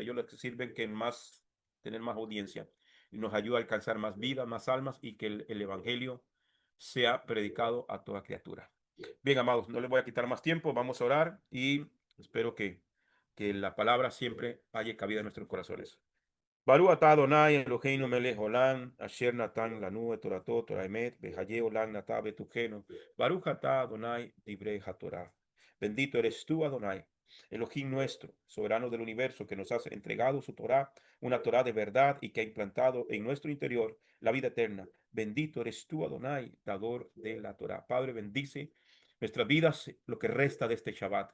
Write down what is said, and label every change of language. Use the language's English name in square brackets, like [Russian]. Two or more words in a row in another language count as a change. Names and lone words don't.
[Spanish] Ellos les sirven que más, tener más audiencia y nos ayuda a alcanzar más vidas, más almas y que el evangelio sea predicado a toda criatura. Bien, amados, no les voy a quitar más tiempo, vamos a orar y espero que la palabra siempre haya cabida en nuestros corazones. [Hebrew] ברוך אתה אדוני אלוהינו מלך עולם, אשר נתן לנו את תורתו תורה אמת, בחיי עולם נטע בתוכנו. ברוך אתה אדוני דברי התורה. [Spanish] Bendito eres tú, Adonai, Elohim nuestro, soberano del universo, que nos has entregado su Torah, una Torah de verdad y que ha implantado en nuestro interior la vida eterna. Bendito eres tú, Adonai, dador de la Torah. Padre, bendice nuestras vidas, lo que resta de este Shabbat.